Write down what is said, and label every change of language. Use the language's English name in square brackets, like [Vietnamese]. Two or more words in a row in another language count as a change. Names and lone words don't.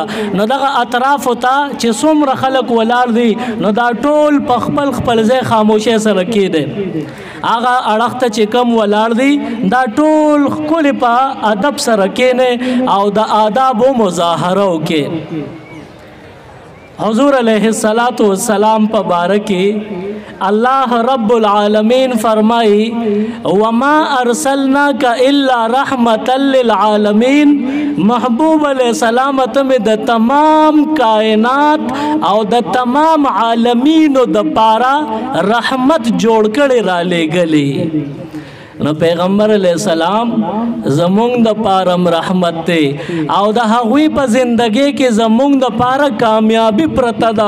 [Pashto] نو دغه اطرافو ته چې څومره خلک ولاړ دي نو دا ټول په خپل خپل ځای خاموشي سره کېده. هغه اړخ ته چې کم ولاړ دي دا ټول ښکلې په ادب سره کېنه او د آداب و مظاهره وکړي. حضور [Arabic] علیہ السلام [Pashto] په باره کې [Arabic] اللہ رب العالمین [Pashto] فرمائی [Arabic] وما ارسلناک الا رحمتا للعالمین. [Pashto] محبوب [Arabic] علیہ السلام [Pashto] تمہیں د تمام کائنات او د تمام عالمینو د پارا رحمت جوړ کړي را لېږلي. نو پیغمبر [Arabic] علیہ السلام [Pashto] زمونږ د پارم رحمت ته او د هغوی په زندګۍ کې زمونږ د پاره کامیابی پرته ده.